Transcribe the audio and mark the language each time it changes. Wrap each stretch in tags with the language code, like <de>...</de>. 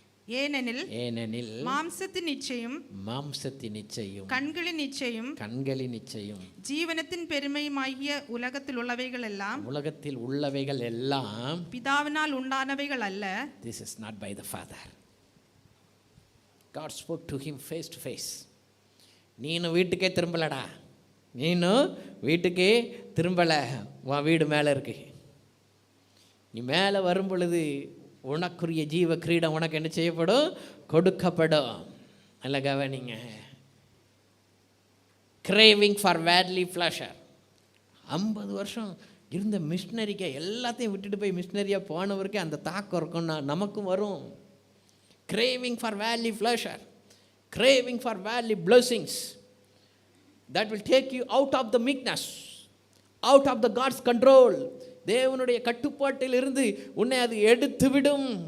<ta>ஏனெனில் மாம்சத்தின் இச்சையும் கண்களின் இச்சையும் ஜீவனத்தின் பெருமையுமாகிய உலகத்தில் உள்ளவைகள் எல்லாம் பிதாவினால் உண்டானவைகள் அல்ல.</ta> <en>This is not by the Father. God spoke to him face to face.</en> <ta>நீனும் வீட்டுக்கே திரும்பலடா, நீனும் வீட்டுக்கே திரும்பலை, உன் வீடு மேலே இருக்கு. நீ மேலே வரும் பொழுது உனக்குரிய ஜீவ கிரீடம் உனக்கு என்ன செய்யப்படும்? கொடுக்கப்படும். நல்ல கவனிங்க.</ta> <en>Craving for worldly pleasure.</en> <ta>50 வருஷம் இருந்த மிஷினரிக்கு எல்லாத்தையும் விட்டுட்டு போய் மிஷினரியாக போனவருக்கே அந்த தாக்கம் இருக்கும்னா நமக்கும் வரும்.</ta> <en>Craving for worldly pleasure, craving for worldly blessings that will take you out of the meekness, out of the God's control.</en> <ta>தேவனுடைய கட்டுப்பாட்டில் இருந்து உன்னை அது எடுத்துவிடும்.</ta>